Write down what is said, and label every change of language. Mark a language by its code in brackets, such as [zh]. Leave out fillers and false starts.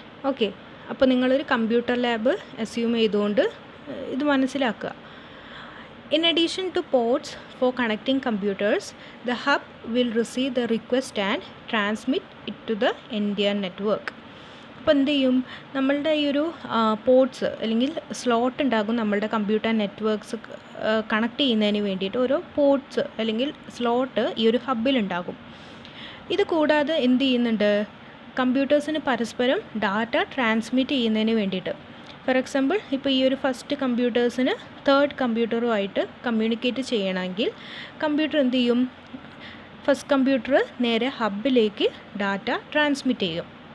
[ml] Okay, അപ്പോൾ നിങ്ങളൊരു computer lab assume ചെയ്തുകൊണ്ട് ഇത് മനസ്സിലാക്കുക. [en] In addition to ports for connecting computers, the hub will receive the request and transmit it to the entire network. [ml] അപ്പോൾ എന്ത് ചെയ്യും, നമ്മളുടെ ഈ ഒരു പോർട്സ് അല്ലെങ്കിൽ സ്ലോട്ട് ഉണ്ടാകും നമ്മളുടെ കമ്പ്യൂട്ടർ നെറ്റ്വർക്ക്സ് കണക്ട് ചെയ്യുന്നതിന് വേണ്ടിയിട്ട് ഓരോ പോർട്സ് അല്ലെങ്കിൽ സ്ലോട്ട് ഈ ഒരു ഹബ്ബിലുണ്ടാകും. ഇത് കൂടാതെ എന്ത് ചെയ്യുന്നുണ്ട്, കമ്പ്യൂട്ടേഴ്സിന് പരസ്പരം ഡാറ്റ ട്രാൻസ്മിറ്റ് ചെയ്യുന്നതിന് വേണ്ടിയിട്ട്, ഫോർ എക്സാമ്പിൾ ഇപ്പോൾ ഈ ഒരു ഫസ്റ്റ് കമ്പ്യൂട്ടേഴ്സിന് തേർഡ് കമ്പ്യൂട്ടറുമായിട്ട് കമ്മ്യൂണിക്കേറ്റ് ചെയ്യണമെങ്കിൽ കമ്പ്യൂട്ടർ എന്ത് ചെയ്യും, ഫസ്റ്റ് കമ്പ്യൂട്ടർ നേരെ ഹബ്ബിലേക്ക് ഡാറ്റ ട്രാൻസ്മിറ്റ് ചെയ്യും.